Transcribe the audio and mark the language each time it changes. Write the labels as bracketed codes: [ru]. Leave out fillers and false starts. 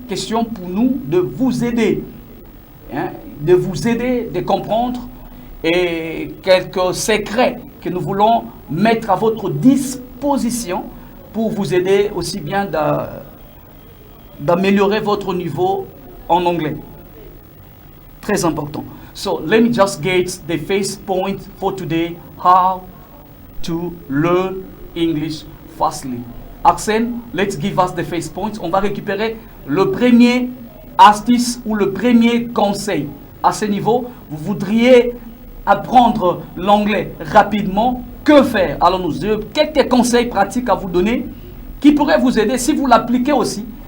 [fr] Question pour nous de vous aider. Hein, de vous aider, de comprendre et quelques secrets que nous voulons mettre à votre disposition pour vous aider aussi bien d'améliorer votre niveau en anglais. Très important. [en] So let me just get the first point for today, how to learn English fastly. Arsène, let's give us the first point. [fr] On va récupérer le premier astuce ou le premier conseil. À ce niveau, vous voudriez apprendre l'anglais rapidement. Que faire? Alors nous avons quelques conseils pratiques à vous donner qui pourraient vous aider si vous l'appliquez aussi.